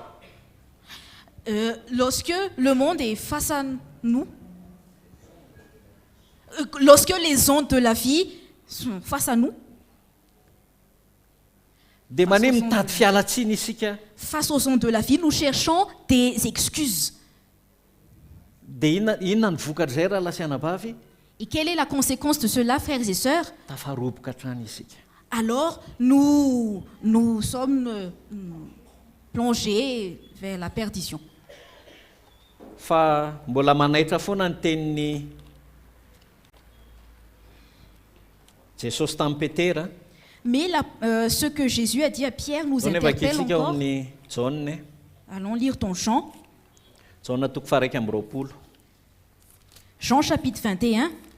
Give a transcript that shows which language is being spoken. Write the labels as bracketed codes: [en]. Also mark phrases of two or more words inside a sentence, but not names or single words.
[fr] Lorsque le monde est face à nous, lorsque les ondes de la vie sont face à nous, [mg] dia mane mitady fialatsiny isika. [fr] Face aux ondes de la vie, nous cherchons des excuses. [mg] Dia inona ny vokatrizay raha lasianabavy? [fr] Et quelle est la conséquence de cela, frères et sœurs? [mg] Tafaroboka hatrany isika. [fr] Alors, nous sommes plongés vers la perdition. [mg] Fa mbola manaitra foana ny tenin'ny Jesosy tamin'ny Petera. [fr] Mais ce que Jésus a dit à Pierre nous interpelle encore. Allons lire ton Jean. Jean chapitre 21.